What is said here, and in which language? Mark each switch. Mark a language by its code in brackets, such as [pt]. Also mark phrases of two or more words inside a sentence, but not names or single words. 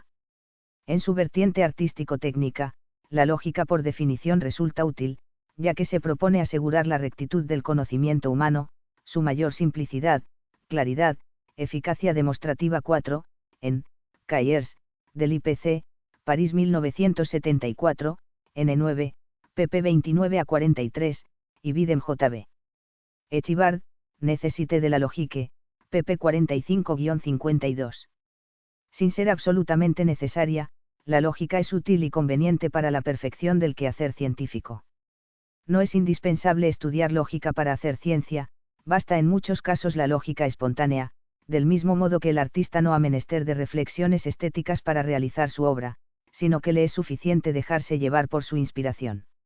[es] En su vertiente artístico-técnica, la lógica por definición resulta útil, ya que se propone asegurar la rectitud del conocimiento humano, su mayor simplicidad, claridad, eficacia demostrativa. 4. En Cahiers, del IPC, París 1974, N9, pp 29 a 43, y Bidem JB. Echivard, Necessité de la logique, pp 45-52. Sin ser absolutamente necesaria, la lógica es útil y conveniente para la perfección del quehacer científico. No es indispensable estudiar lógica para hacer ciencia, basta en muchos casos la lógica espontánea, del mismo modo que el artista no ha menester de reflexiones estéticas para realizar su obra, sino que le es suficiente dejarse llevar por su inspiración.